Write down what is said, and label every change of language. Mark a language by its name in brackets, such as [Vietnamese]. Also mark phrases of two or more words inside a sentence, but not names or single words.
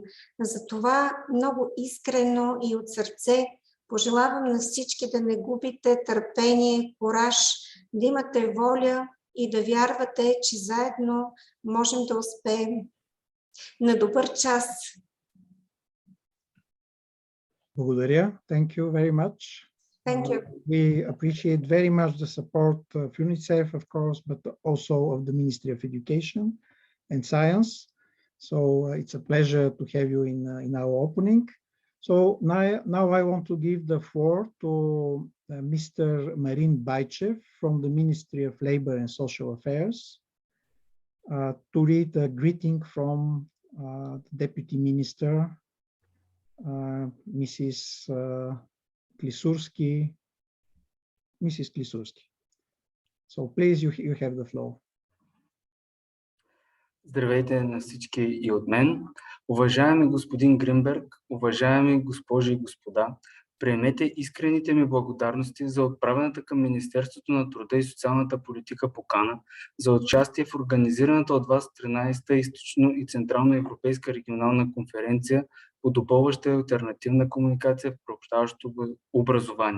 [Bulgarian] Затова много искрено и от сърце пожелавам на всички да не губите търпение, кураж, да имате воля и да вярвате, че заедно можем да успеем. На добър час! Благодаря. [English] Thank you very much. Thank you. We appreciate very much the support of UNICEF, of course, but also of the Ministry of Education and Science. So it's a pleasure to have you in our opening. So now I want to give the floor to Mr. Marin Baichev from the Ministry of Labor and Social Affairs to read a greeting from the Deputy Minister, Mrs. Klisurski. So please, you have the floor. [Bulgarian] Здравейте на всички и от мен. Уважаеми господин Гринберг, уважаеми госпожи и господа, приемете искрените ми благодарности за отправената към Министерството на труда и социалната политика покана за участие в организираната от вас 13-та Източно и централноевропейска регионална конференция по допълваща и алтернативна комуникация в приобщаващото образование.